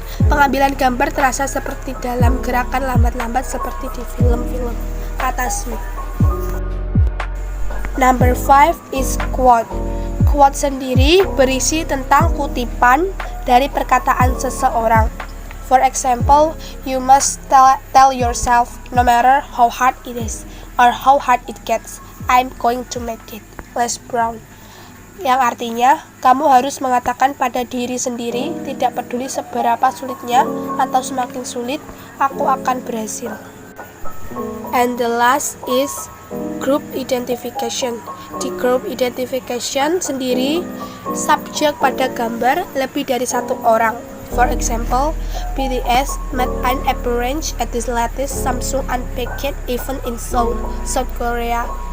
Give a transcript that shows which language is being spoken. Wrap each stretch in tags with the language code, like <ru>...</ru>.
<id>Pengambilan gambar terasa seperti dalam gerakan lambat-lambat seperti di film-film, kata Smith.</id> <en>Number 5 is quote.</en> <id>Quote sendiri berisi tentang kutipan dari perkataan seseorang.</id> <en>For example, you must tell yourself, no matter how hard it is or how hard it gets, I'm going to make it. Les Brown.</en> <id>Yang artinya, kamu harus mengatakan pada diri sendiri, tidak peduli seberapa sulitnya atau semakin sulit, aku akan berhasil.</id> <en>And the last is group identification.</en> <id>Di group identification sendiri, subjek pada gambar lebih dari satu orang.</id> <en>For example, BTS made an appearance at the latest Samsung Unpacked event in Seoul, South Korea.</en>